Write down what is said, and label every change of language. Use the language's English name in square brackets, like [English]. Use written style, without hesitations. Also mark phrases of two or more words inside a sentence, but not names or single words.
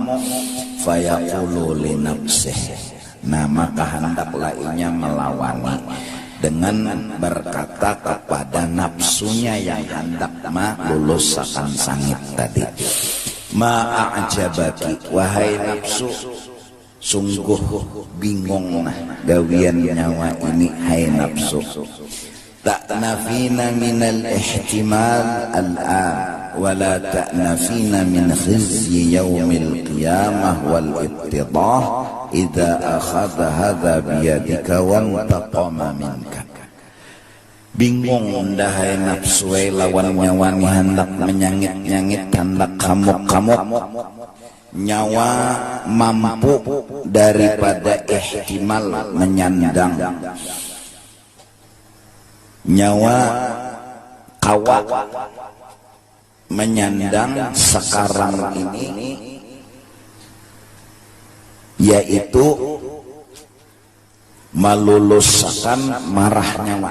[Arabic] فيقول لنفسه, [Banjar] nah maka hendaklah inya melawani dengan berkata kepada nafsunya yang hendak lulus akan sangit tadi. Ma'ajabaki, wahai nafsu, sungguh bingung gawian nyawa ini. Hai nafsu, [Arabic] تأنفين من الاحتمال الآن ولا تأنفين من خزي يوم القيامة والافتضاح إذا أخذ هذا بيدك وانتقم منك. [Banjar] Bingung dahai nafsu lawan nyawa ni hendak menyangit-nyangit, hendak kamuk-kamuk. Nyawa mampu daripada ihtimal menyandang, nyawa kawa menyandang sekarang ini, yaitu meluluskan marah nyawa.